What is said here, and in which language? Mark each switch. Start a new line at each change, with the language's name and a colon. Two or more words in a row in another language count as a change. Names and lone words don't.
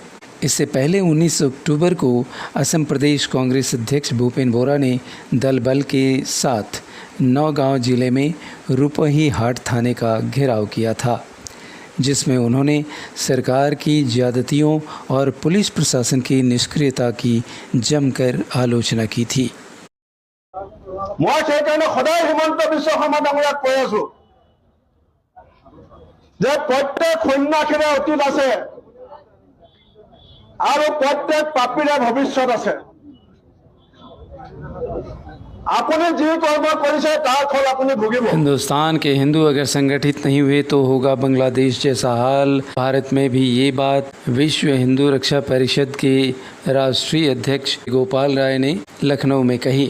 Hindi: इससे पहले 19 अक्टूबर को असम प्रदेश कांग्रेस अध्यक्ष भूपेन बोरा ने दल बल के साथ नौगांव जिले में रुपही हाट थाने का घेराव किया था, जिसमें उन्होंने सरकार की ज्यादतियों और पुलिस प्रशासन की निष्क्रियता की जमकर आलोचना की थी।
Assamese: मैं সেইকাৰণে সদায় হিমন্ত বিশ্ব শৰ্মা ডাঙৰীয়াক কৈ আছো যে প্ৰত্যেক সন্যাসীৰে অতীত আছে আৰু প্ৰত্যেক পাপীৰে ভৱিষ্যত আছে।
Hindi: हिंदुस्तान के हिंदू अगर संगठित नहीं हुए तो होगा बांग्लादेश जैसा हाल। भारत में भी ये बात विश्व हिंदू रक्षा परिषद के राष्ट्रीय अध्यक्ष गोपाल राय ने लखनऊ में कही।